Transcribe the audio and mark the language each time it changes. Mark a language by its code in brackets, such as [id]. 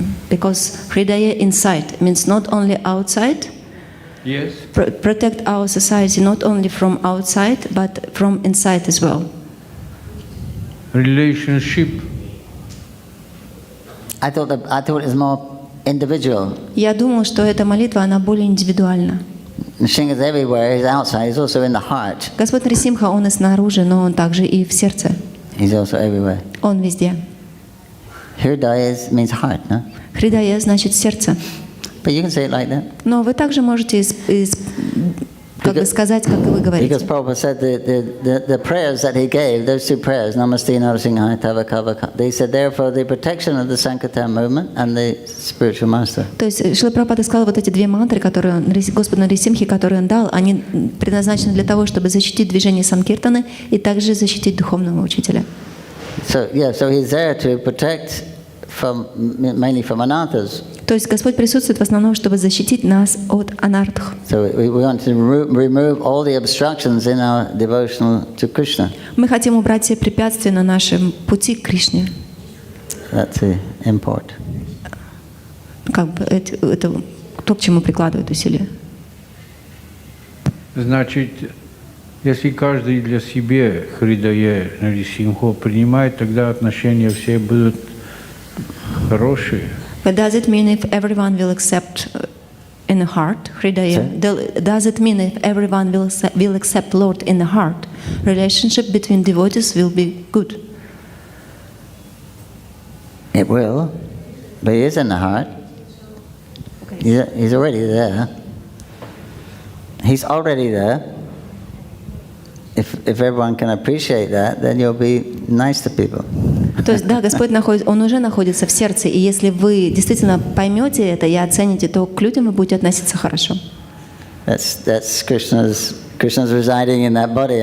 [en] Because Hridaya inside means not only outside, Yes. protect our society not only from outside, but from inside as well. Relationship. I thought it was more individual. [ru] Я думала, что эта молитва, она более индивидуальна. [en] Nrsimha is everywhere. He's outside. He's also in the heart. [ru] Господь Нарисимха, Он и снаружи, но Он также и в сердце. [en] He's also everywhere. [ru] Он везде. [en] Hridaya means heart, no? [ru] Хридая значит сердце. [en] But you can say it like that. [ru] Но вы также можете как бы сказать, как и вы говорите. [en] Because Prabhupada said the prayers that he gave, those two prayers, Namaste Narasimhaya Tava Kava, they said there for the protection of the Sankirtan movement and the spiritual master. [ru] То есть Шрила Прабхупада сказал, вот эти две мантры, которые Господу Нарисимхе, которые Он дал, они предназначены для того, чтобы защитить движение Санкиртаны и также защитить духовного учителя. [en] So he's there to protect mainly from anarthas. [ru] То есть Господь присутствует в основном, чтобы защитить нас от анартх. [en] So we want to remove all the obstructions in our devotional to Krishna. [ru] Мы хотим убрать все препятствия на нашем пути к Кришне. [en] That's the import. [ru] Как бы это то, к чему прикладывают усилия. Значит, если каждый для себя Хридая Нарисимху принимает, тогда отношения все будут хорошие. [en] But does it mean if everyone will accept in the heart, Hridaya? Does it mean if everyone will accept Lord in the heart, relationship between devotees will be good? It will, but he is in the heart. He's already there. He's already there. If everyone can appreciate that, then you'll be nice to people. [ru] То есть, да, Господь Он уже находится в сердце, и если вы действительно поймете это и оцените, то к людям вы будете относиться хорошо. [en] That's Krishna's residing in that body.